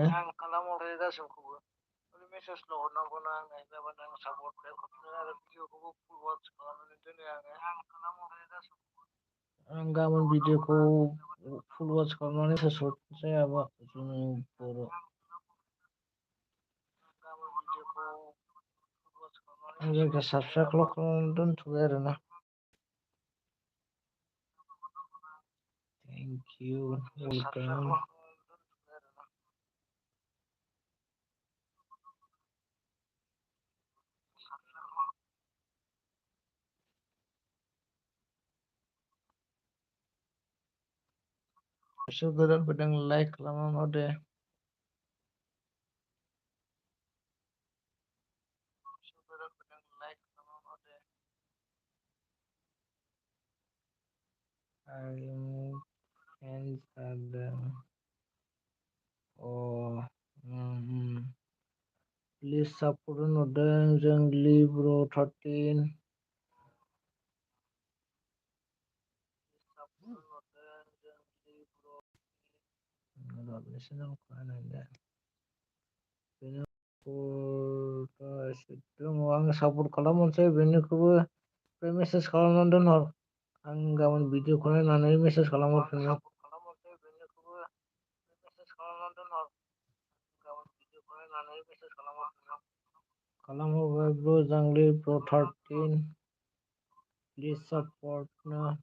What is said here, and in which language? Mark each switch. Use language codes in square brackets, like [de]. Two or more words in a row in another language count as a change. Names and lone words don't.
[brx] आं खालामहरखायो गासिखौबो। खालि मेसेजल' हरनांगौना आंनो हेलाबानो आं [en] support back [brx] हरफिनो आरो भिडिअखौबो [en] full watch [brx] खालामनानै दोनो आङो। आं खालामहरखायो गासिखौबो। आं गाबोन भिडिअखौ [en] full watch [brx] खालामनानै मेसेज हरफिनसै आबा जुनु बर'। आं जायखिया साबसक्राइबल' खालामनानै दोनथ'बाय आरोना। [en] Thank you, welcome. [brx] बिसोर गोदान फैदों लाइक खालामना हरदे। हारिमु फेन्स जादों। [en] please support [brx] होनहरदों जोंग्लि ब्र 13। [en] Listen up, [brx] dong आं सापर्ट खालामहरसै बेनिखौबो मेसेज खालामनानै दोनहर। आं गाबोन भिडिअखौ नायनानै मेसेज खालामहरफिनगोन। खालामहरबाय ब्र जांग्लि ब्र 13 [en] please support [brx] ना।